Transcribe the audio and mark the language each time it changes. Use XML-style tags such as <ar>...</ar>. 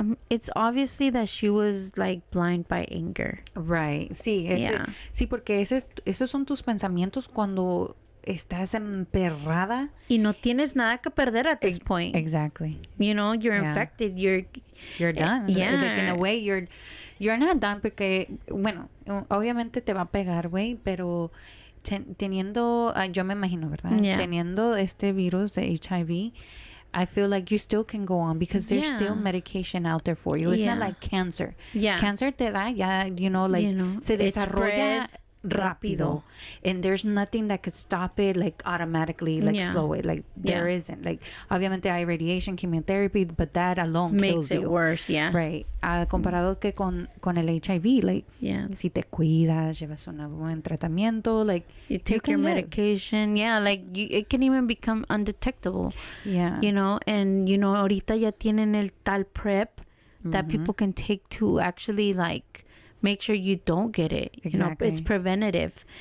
<en>It's obviously that she was like blind by anger. Right.</en> <es>Sí, sí, porque esos son tus pensamientos cuando estás emperrada. Y no tienes nada que perder</es> <en>at this point. Exactly. You know, you're infected. You're done. Yeah. Like, in a way, you're not done,</en> <es>porque, bueno, obviamente te va a pegar, güey, pero teniendo, yo me imagino, ¿verdad?</es> <en>Yeah.</en> <es>Teniendo este virus de HIV,</es> <en>I feel like you still can go on because there's still medication out there for you. It's not like cancer. Yeah.</en> <es>Cancer te da ya, se desarrolla rápido.</es> <en>And there's nothing that could stop it, like, automatically, like, slow it. Like, there isn't. Like,</en> <es>obviamente hay</es> <en>radiation, chemotherapy, but that alone kills you. Makes it worse, Right.</en> <es>Comparado que con el HIV, like, si te cuidas, llevas un buen tratamiento, like,</es> <en>you take your medication. Yeah, like, it can even become undetectable. Yeah. You know, and, you know,</en> <es>ahorita ya tienen el tal</es> <en>PrEP that people can take to actually, like, make sure you don't get it. Exactly. You know, it's preventative.</en>